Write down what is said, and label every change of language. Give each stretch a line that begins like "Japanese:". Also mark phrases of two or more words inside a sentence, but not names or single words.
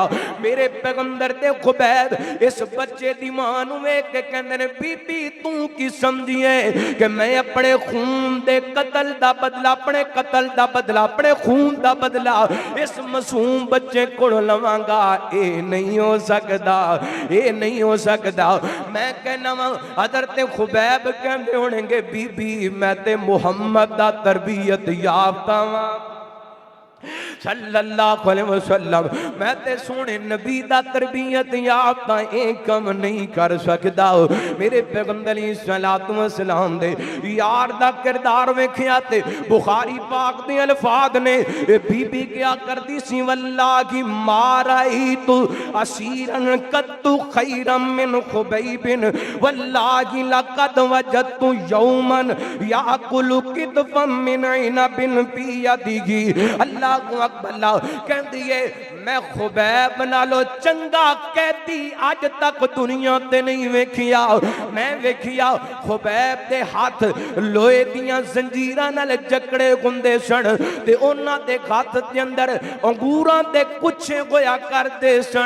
Punjabi: میرے پیغمبر تے خبیب اس بچے دی ماں نوں ویکھ کے کہندے نے بی بی توں کی سمجھی ہے کہ میں اپنے خون دے قتل دا بدلہ، اپنے قتل دا بدلہ، اپنے خون دا بدلہ اس معصوم بچے کو لواں گا? اے نہیں ہو سکدا، اے نہیں ہو سکدا. میں کہنا وا حضرت خبیب کہندے ہون گے بی بی میں تے محمد دا تربیت یافتہ وا,
Arabic: صلى الله عليه وسلم
Punjabi: میں تے سوہنے نبی دا تربیت یافتہ ایک کم نہیں کر سکدا. میرے پیغمبر
Arabic: عليه الصلاة والسلام
Punjabi: دے یار دا کردار ویکھیا تے بخاری پاک دے الفاظ نے بی بی کیا کردی سی
Arabic: والله ما رأيت أسيرا قط خيرا من خبيب والله لقد وجدت يوما يأكل قطفا من عنب في يده. الله أكبر
Punjabi: کہتی ہے میں خبیب نالو چنگا کہتی اج تک دنیا تے نہیں ویکھیا. میں ویکھیا خبیب دے ہاتھ لوہے دیاں زنجیراں نال جکڑے ہندے سن تے اونہاں دے ہاتھ دے اندر انگوراں دے گچھے ہویا کردے سن.